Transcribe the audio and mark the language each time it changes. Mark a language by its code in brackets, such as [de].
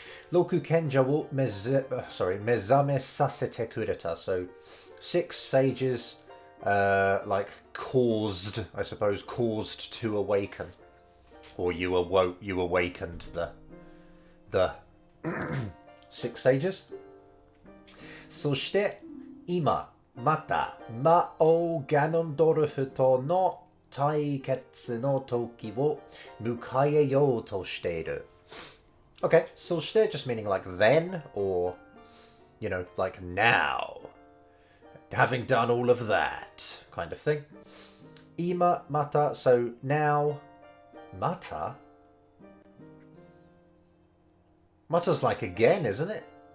[ja] Roku kenja wo mezame sasete kureta. [en] So 6 sages like caused, I suppose, caused to awaken. Or you awakened the 6 sages. [ja] そして今また魔王ガノンドルフとの対決の時を迎えようとしている. [en] Okay, そして just meaning like then, or like now, having done all of that kind of thing. 今また, so now. Mata? Mata's like again, isn't it?